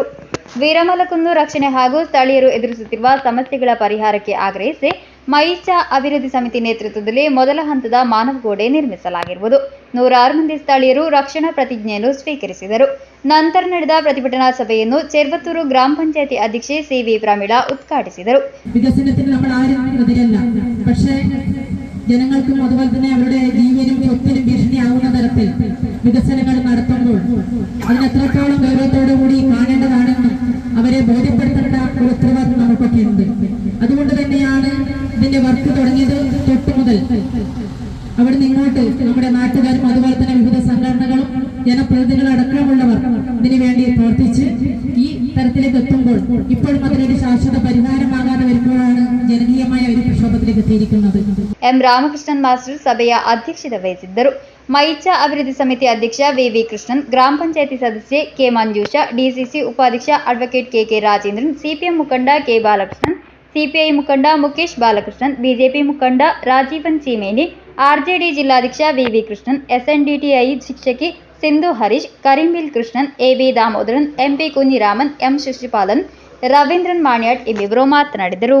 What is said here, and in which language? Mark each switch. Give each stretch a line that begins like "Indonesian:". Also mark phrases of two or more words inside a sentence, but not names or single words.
Kannada: ವೀರಮಲಕುನ್ನು ರಕ್ಷಣೆ ಹಾಗೂ ಸ್ಥಳೀಯರು ಎದುರಿಸುತ್ತಿರುವ ಸಮಸ್ಯೆಗಳ ಪರಿಹಾರಕ್ಕೆ ಆಗ್ರಹಿಸಿ ಮೈಚ ಅಭಿವೃದ್ಧಿ ಸಮಿತಿ ನೇತೃತ್ವದಲ್ಲಿ ಮೊದಲ ಹಂತದ ಮಾನವ ಗೋಡೆ ನಿರ್ಮಿಸಲಾಗಿರುವುದು. 106 ಮಂದಿ ಸ್ಥಳೀಯರು ರಕ್ಷಣಾ ಪ್ರತಿಜ್ಞೆಯನ್ನು ಸ್ವೀಕರಿಸಿದರು. ನಂತರ ನಡೆದ ಪ್ರತಿಭಟನಾ ಸಭೆಯನ್ನು ಚೆರ್ವತ್ತೂರು ಗ್ರಾಮ ಪಂಚಾಯತಿ ಅಧ್ಯಕ್ಷೆ ಸಿ.ವಿ. ಪ್ರಮೀಳಾ ಉದ್ಘಾಟಿಸಿದರು.
Malayalam: വികസനത്തിന് നമ്മൾ ആരും എതിരല്ല. പക്ഷേ ജനങ്ങൾക്കും അതുപോലെ തന്നെ അവരുടെ ജീവനും സ്വത്തിനും ഭീഷണിയാവുന്ന തരത്തിൽ വികസനങ്ങൾ നടത്തുമ്പോൾ അതിനെത്രത്തോളം ഗൗരവത്തോടു കൂടി കാണേണ്ടതാണെന്നും അവരെ ബോധ്യപ്പെടുത്തേണ്ട ഒരു ഉത്തരവാദിത്വം നമുക്കൊക്കെ ഉണ്ട്. അതുകൊണ്ട് തന്നെയാണ് ഇതിന്റെ വർക്ക് തുടങ്ങിയത് തൊട്ടു മുതൽ അവിടെ നിങ്ങോട്ട് നമ്മുടെ നാട്ടുകാരും അതുപോലെ തന്നെ വിവിധ സംഘടനകളും ജനപ്രതിനിധികളടക്കമുള്ളവർ ഇതിനു വേണ്ടി പ്രവർത്തിച്ച് ഈ തരത്തിലേക്ക് എത്തുമ്പോൾ ഇപ്പോഴും അതിനൊരു ശാശ്വത പരിഹാരമാകാതെ വരുമ്പോഴാണ് ജനകീയമായ ഒരു പ്രക്ഷോഭത്തിലേക്ക് എത്തിയിരിക്കുന്നത്.
Kannada: ಎಂ ರಾಮಕೃಷ್ಣನ್ ಮಾಸ್ಟರ್ ಸಭೆಯ ಅಧ್ಯಕ್ಷತೆ ವಹಿಸಿದ್ದರು. ಮೈಚ ಅಭಿವೃದ್ಧಿ ಸಮಿತಿ ಅಧ್ಯಕ್ಷ ವಿ ಕೃಷ್ಣನ್, ಗ್ರಾಮ ಪಂಚಾಯತಿ ಸದಸ್ಯೆ ಕೆ ಮಂಜೂಷ, ಡಿಸಿಸಿ ಉಪಾಧ್ಯಕ್ಷ ಅಡ್ವೊಕೇಟ್ ಕೆ ರಾಜೇಂದ್ರನ್, ಸಿಪಿಎಂ ಮುಖಂಡ ಕೆ ಬಾಲಕೃಷ್ಣನ್, ಸಿಪಿಐ ಮುಖಂಡ ಮುಖೇಶ್ ಬಾಲಕೃಷ್ಣನ್, ಬಿಜೆಪಿ ಮುಖಂಡ ರಾಜೀವನ್ ಚೀಮೇನಿ, ಆರ್ಜೆಡಿ ಜಿಲ್ಲಾಧ್ಯಕ್ಷ ವಿ ಕೃಷ್ಣನ್, ಎಸ್ಎನ್ಡಿಟಿಐ ಶಿಕ್ಷಕಿ ಸಿಂಧು ಹರೀಶ್, ಕರೀಂಬಿಲ್ ಕೃಷ್ಣನ್, ಎಬಿ ದಾಮೋದರನ್, ಎಂಪಿ ಕುഞ്ഞിರಾಮನ್, ಎಂ ಶಿಶುಪಾಲನ್, ರವೀಂದ್ರನ್ ಮಾಣ್ಯಾಟ್ ಇನ್ನಿಬ್ಬರು ಮಾತನಾಡಿದರು.